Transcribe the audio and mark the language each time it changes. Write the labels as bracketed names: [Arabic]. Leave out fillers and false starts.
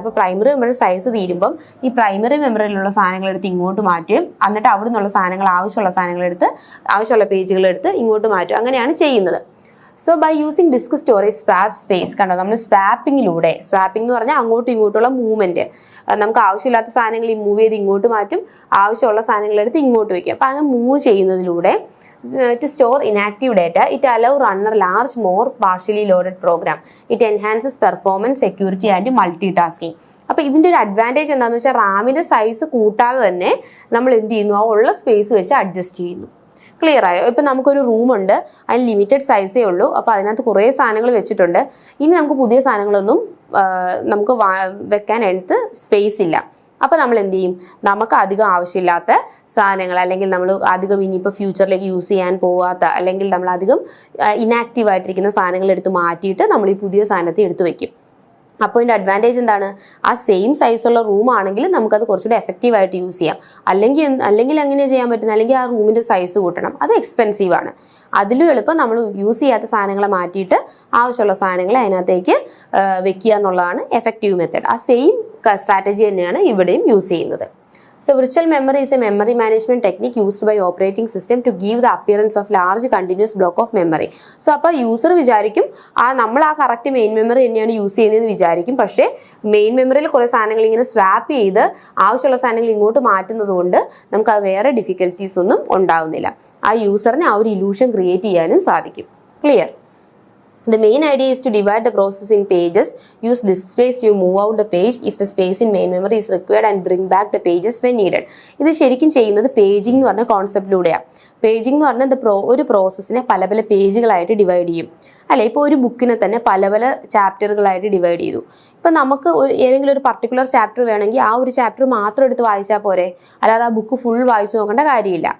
[Malayalam] അപ്പോൾ primary memory size തീരുമ്പം ഈ primary മെമ്മറിയിലുള്ള സാധനങ്ങൾ എടുത്ത് ഇങ്ങോട്ട് മാറ്റും, എന്നിട്ട് അവിടെ നിന്നുള്ള സാധനങ്ങൾ ആവശ്യമുള്ള പേജുകളെടുത്ത് ഇങ്ങോട്ട് മാറ്റും. അങ്ങനെയാണ് ചെയ്യുന്നത്. [English] so by using disk storage swap space, [Malayalam] കണ്ടോ, നമ്മൾ സ്വാപ്പിങ്ങിലൂടെ, സ്വാപ്പിംഗ് എന്ന് പറഞ്ഞാൽ അങ്ങോട്ടും ഇങ്ങോട്ടുള്ള മൂവ്മെന്റ്, നമുക്ക് ആവശ്യമില്ലാത്ത സാധനങ്ങൾ ഈ മൂവ് ചെയ്ത് ഇങ്ങോട്ട് മാറ്റും, ആവശ്യമുള്ള സാധനങ്ങൾ എടുത്ത് ഇങ്ങോട്ട് വയ്ക്കും. അപ്പോൾ അങ്ങനെ മൂവ് ചെയ്യുന്നതിലൂടെ [English] to store inactive data, it allows runner large more partially loaded program. It enhances performance, security and multitasking. [Malayalam] അപ്പോൾ ഇതിൻ്റെ ഒരു അഡ്വാൻറ്റേജ് എന്താണെന്ന് വെച്ചാൽ റാമിൻ്റെ സൈസ് കൂട്ടാതെ തന്നെ നമ്മൾ എന്ത് ചെയ്യുന്നു? ആ ഉള്ള സ്പേസ് വെച്ച് അഡ്ജസ്റ്റ് ചെയ്യുന്നു. ക്ലിയർ ആയോ? ഇപ്പം നമുക്കൊരു റൂമുണ്ട്, അതിന് ലിമിറ്റഡ് സൈസേ ഉള്ളൂ. അപ്പോൾ അതിനകത്ത് കുറേ സാധനങ്ങൾ വെച്ചിട്ടുണ്ട്. ഇനി നമുക്ക് പുതിയ സാധനങ്ങളൊന്നും നമുക്ക് വെക്കാനായിട്ട് സ്പേസ് ഇല്ല. അപ്പോൾ നമ്മൾ എന്ത് ചെയ്യും? നമുക്ക് അധികം ആവശ്യമില്ലാത്ത സാധനങ്ങൾ, അല്ലെങ്കിൽ നമ്മൾ അധികം ഇനിയിപ്പോൾ ഫ്യൂച്ചറിലേക്ക് യൂസ് ചെയ്യാൻ പോവാത്ത, അല്ലെങ്കിൽ നമ്മൾ അധികം ഇനാക്റ്റീവ് ആയിട്ടിരിക്കുന്ന സാധനങ്ങൾ എടുത്ത് മാറ്റിയിട്ട് നമ്മൾ ഈ പുതിയ സാധനത്തെ എടുത്ത് വെക്കും. അപ്പോൾ ഇതിൻ്റെ അഡ്വാൻറ്റേജ് എന്താണ്? ആ സെയിം സൈസുള്ള റൂം ആണെങ്കിൽ നമുക്കത് കുറച്ചുകൂടി എഫക്റ്റീവായിട്ട് യൂസ് ചെയ്യാം. അല്ലെങ്കിൽ എങ്ങനെ ചെയ്യാൻ പറ്റുന്നത്? അല്ലെങ്കിൽ ആ റൂമിൻ്റെ സൈസ് കൂട്ടണം, അത് എക്സ്പെൻസീവാണ്. അതിലും എളുപ്പം നമ്മൾ യൂസ് ചെയ്യാത്ത സാധനങ്ങളെ മാറ്റിയിട്ട് ആവശ്യമുള്ള സാധനങ്ങളെ അതിനകത്തേക്ക് വെക്കുക എന്നുള്ളതാണ് എഫക്റ്റീവ് മെത്തേഡ്. ആ സെയിം സ്ട്രാറ്റജി തന്നെയാണ് ഇവിടെയും യൂസ് ചെയ്യുന്നത്. [English] So virtual memory is a memory management technique used by operating system to give the appearance of large continuous block of memory. [Malayalam] So അപ്പോൾ യൂസർ വിചാരിക്കും നമ്മൾ ആ കറക്റ്റ് മെയിൻ മെമ്മറി തന്നെയാണ് use ചെയ്യുന്നതെന്ന് വിചാരിക്കും. പക്ഷേ മെയിൻ മെമ്മറിയിൽ കുറേ സാധനങ്ങൾ ഇങ്ങനെ സ്വാപ്പ് ചെയ്ത് ആവശ്യമുള്ള സാധനങ്ങൾ ഇങ്ങോട്ട് മാറ്റുന്നത് കൊണ്ട് നമുക്ക് അത് വേറെ ഡിഫിക്കൽട്ടീസ് ഒന്നും ഉണ്ടാവുന്നില്ല. ആ യൂസറിന് ആ ഒരു ഇലൂഷൻ ക്രിയേറ്റ് ചെയ്യാനും സാധിക്കും. Clear? [English] The main idea is to divide the process in pages. Use disk space to move out the page if the space in main memory is required and bring back the pages when needed. [Malayalam] ഇത് ശരിക്കും ചെയ്യുന്നത് paging എന്ന് പറഞ്ഞ കോൺസെപ്റ്റിലൂടെയാണ്. Paging എന്ന് പറഞ്ഞാൽ ഒരു പ്രോസസ്സിനെ പല പല പേജുകളായിട്ട് ഡിവൈഡ് ചെയ്യും, അല്ലെ? ഇപ്പോൾ ഒരു ബുക്കിനെ തന്നെ പല പല ചാപ്റ്ററുകളായിട്ട് ഡിവൈഡ് ചെയ്തു. ഇപ്പം നമുക്ക് ഏതെങ്കിലും ഒരു പർട്ടിക്കുലർ ചാപ്റ്റർ വേണമെങ്കിൽ ആ ഒരു ചാപ്റ്റർ മാത്രം എടുത്ത് വായിച്ചാൽ പോരെ, അല്ലാതെ ആ ബുക്ക് ഫുൾ വായിച്ചു നോക്കേണ്ട കാര്യമില്ല.